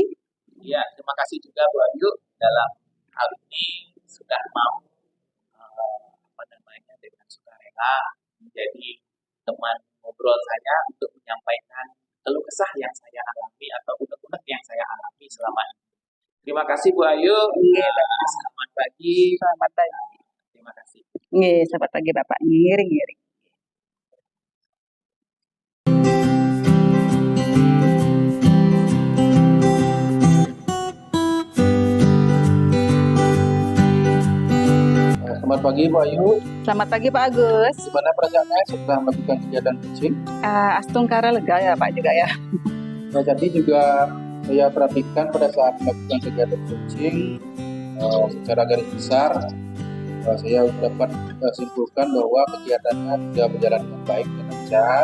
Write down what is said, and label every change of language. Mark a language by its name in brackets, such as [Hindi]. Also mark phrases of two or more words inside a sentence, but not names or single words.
[Indonesian] Ya, terima kasih juga Bu Ayu dalam hal ini sudah mau dengan sukarela menjadi teman ngobrol saya untuk menyampaikan keluh kesah yang saya alami atau unek-unek yang saya alami selama ini. Terima kasih Bu Ayu. Selamat pagi. Selamat pagi. Terima kasih. Selamat pagi Bapak. Ngiring-ngiring. Selamat pagi Bu Ayu. Selamat pagi Pak Agus. Gimana perasaannya setelah melakukan kegiatan coaching? Astungkara lega ya Pak juga ya. Nah, tadi juga saya perhatikan pada saat melakukan kegiatan coaching secara garis besar saya dapat simpulkan bahwa kegiatannya sudah berjalan dengan baik dan lancar.